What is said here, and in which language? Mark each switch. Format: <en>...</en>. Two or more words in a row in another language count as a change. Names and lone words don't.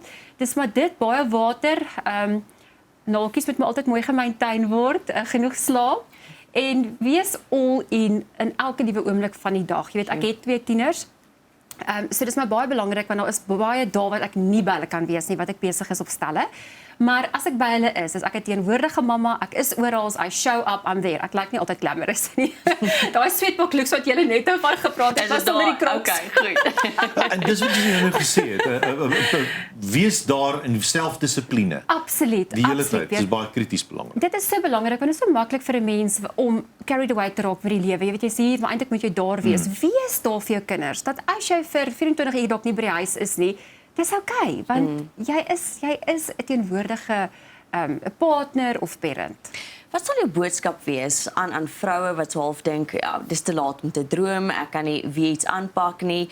<af>Dis maar dit baie water, naaltjies moet my altyd mooi gemaintain word, genoeg slaap. En wees</af> <en>all in</en> <af>elke nuwe oomblik van die dag. Jy weet, ek het 2 tieners. So dis my baie belangrik want daar is baie dae wat ek nie by hulle kan wees nie, wat ek besig is op stelle. Maar as ek by hulle is ek 'n teenwoordige mamma, ek is oral,</af> <en>I show up, I'm there.</en> <af>Ek lyk nie altyd glamorous nie. Daai sweetbok looks wat julle net van gepraat het, was onder die Crocs. Okay, goed. En dis wat jy nou gesê het, wees daar in selfdissipline. Absoluut. Die hele tyd, dis baie krities belangrik. Dit is so belangrik want dit is so maklik vir 'n mens om</af> <en>carried away</en> <af>te raak vir die lewe. Jy weet jy sê hier, maar eintlik moet jy daar wees. Wees daar vir jou kinders. Dat as jy vir 24 uur dalk nie by die huis is nie, dis okay, want jy is 'n teenwoordige 'n partner of parent. Wat sal jou boodskap wees aan vroue wat so half dink, ja, dis te laat om te droom, ek kan nie weer iets aanpak nie.</af>